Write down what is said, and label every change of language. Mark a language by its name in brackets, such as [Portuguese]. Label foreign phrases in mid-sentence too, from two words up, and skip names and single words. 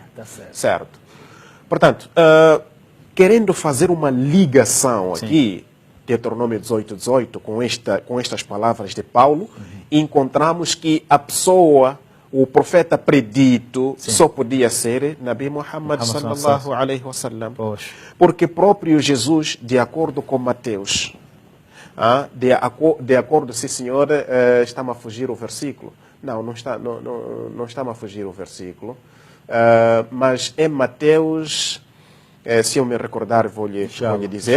[Portuguese] Tá certo. Certo. Portanto, querendo fazer uma ligação aqui, Deuteronômio 18, 18, com estas palavras de Paulo, encontramos que a pessoa, o profeta predito, só podia ser Nabi Muhammad [Arabic] صلى الله عليه وسلم. [Portuguese] Porque próprio Jesus, de acordo com Mateus, de acordo, sim senhor, está-me a fugir o versículo. Não está-me a fugir o versículo. Mas em Mateus, se eu me recordar, vou lhe dizer.